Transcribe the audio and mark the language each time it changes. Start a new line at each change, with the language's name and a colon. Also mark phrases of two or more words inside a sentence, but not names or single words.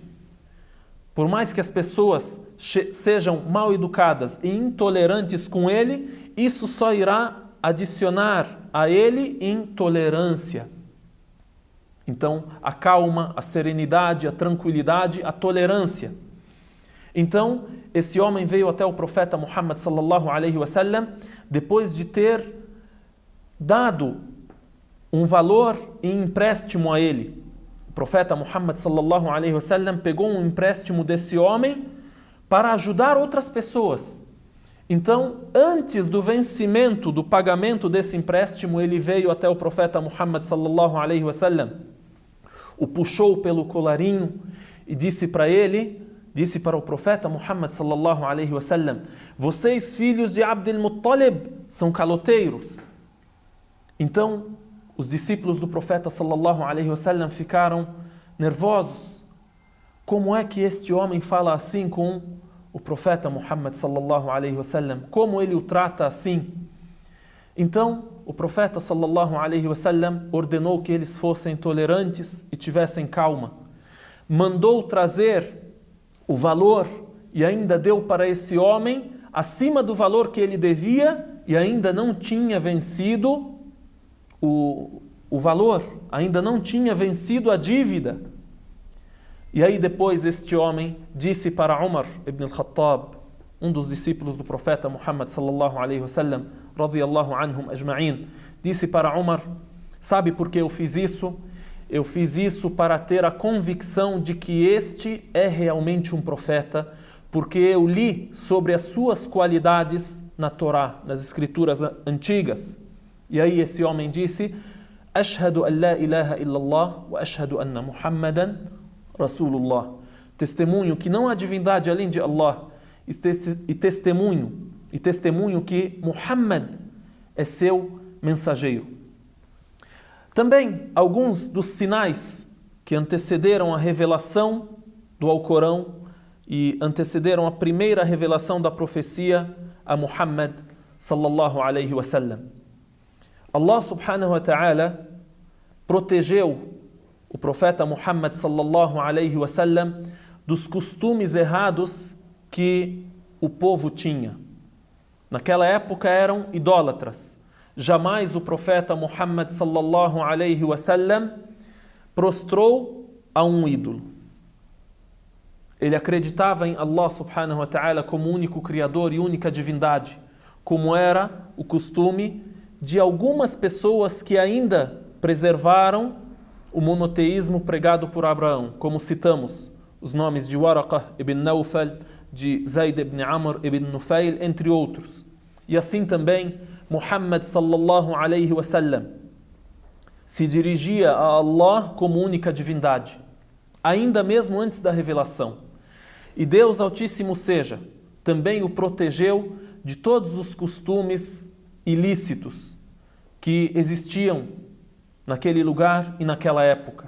Portuguese: Por mais que as pessoas sejam mal educadas e intolerantes com ele, isso só irá adicionar a ele intolerância. Então, a calma, a serenidade, a tranquilidade, a tolerância. Então, esse homem veio até o profeta Muhammad
Arabic: صلى الله عليه وسلم
Portuguese: depois de ter dado um valor em empréstimo a ele. O profeta Muhammad
Arabic: صلى الله عليه وسلم
Portuguese: pegou um empréstimo desse homem para ajudar outras pessoas. Então, antes do vencimento do pagamento desse empréstimo, ele veio até o profeta Muhammad
Arabic: صلى الله عليه وسلم,
Portuguese: o puxou pelo colarinho e disse para o profeta Muhammad
Arabic: صلى الله عليه وسلم:
Portuguese: vocês, filhos de Abdul Muttalib, são caloteiros. Então, os discípulos do profeta
Arabic: صلى الله عليه وسلم
Portuguese: ficaram nervosos. Como é que este homem fala assim com o profeta Muhammad
Arabic: صلى الله عليه وسلم?
Portuguese: Como ele o trata assim? Então, o profeta
Arabic: صلى الله عليه وسلم
Portuguese: ordenou que eles fossem tolerantes e tivessem calma. Mandou trazer o valor e ainda deu para esse homem acima do valor que ele devia e ainda não tinha vencido o valor, ainda não tinha vencido a dívida. E aí depois este homem disse para Umar ibn al-Khattab, um dos discípulos do profeta
Arabic: Muhammad صلى الله عليه وسلم رضي الله عنهم أجمعين,
Portuguese: disse para Umar: sabe por que eu fiz isso? Eu fiz isso para ter a convicção de que este é realmente um profeta, porque eu li sobre as suas qualidades na Torá, nas escrituras antigas. E aí esse homem disse:
Arabic: أشهد أن لا إله إلا الله وأشهد أن محمدا رسول الله.
Portuguese: Testemunho que não há divindade além de Allah e testemunho que Muhammad é seu mensageiro. Também alguns dos sinais que antecederam a revelação do Alcorão e antecederam a primeira revelação da profecia a Muhammad
Arabic: صلى الله عليه وسلم.
Portuguese: Allah
Arabic: سبحانه وتعالى
Portuguese: protegeu o profeta Muhammad
Arabic: صلى الله عليه وسلم
Portuguese: dos costumes errados que o povo tinha. Naquela época eram idólatras. Jamais o profeta Muhammad
Arabic: صلى الله عليه وسلم
Portuguese: prostrou a um ídolo. Ele acreditava em Allah
Arabic: سبحانه وتعالى
Portuguese: como único criador e única divindade, como era o costume de algumas pessoas que ainda preservaram o monoteísmo pregado por Abraão, como citamos os nomes de Waraqah ibn Nawfal, de Zayd ibn Amr ibn Nufail, entre outros. E assim também Muhammad
Arabic: صلى الله عليه وسلم
Portuguese: se dirigia a Allah como única divindade, ainda mesmo antes da revelação. E Deus Altíssimo seja, também o protegeu de todos os costumes ilícitos que existiam naquele lugar e naquela época.